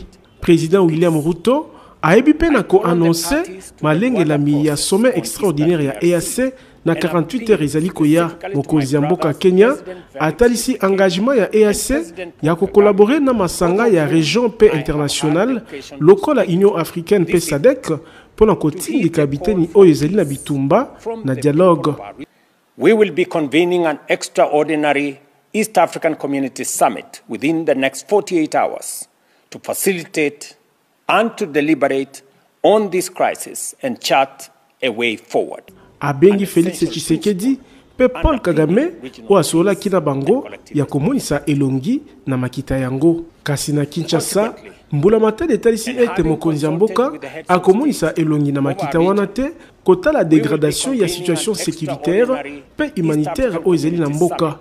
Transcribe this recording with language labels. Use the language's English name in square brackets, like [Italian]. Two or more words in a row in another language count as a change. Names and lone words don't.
[Lingala] Président William Ruto a ebipe na ko annoncer malengelami ya [French] sommet extraordinaire [Lingala] ya EAC na 48 heures ezali koya. Mokonzi ya mboka Kenya atalisi engagement ya EAC ya ko collaborer na masanga ya région pe international lokola Union africaine pe SADC pona kotindika biteni oyo ezali na bitumba na dialogue. [English] We will be convening an extraordinary East African Community Summit within the next 48 hours to facilitate and to deliberate on this crisis and chart a way forward. [Lingala] Abengi Félix Tshisekedi pe Paul Kagame o asola kina bango ya komonisa elongi na makita yango. Kasi na Kinshasa mbula matade etalisi ete mokonzi ya mboka akomonisa elongi na makita wana te kotala dégradation ya [French] situation sécuritaire [Lingala] pe humanitaire o ezali na mboka.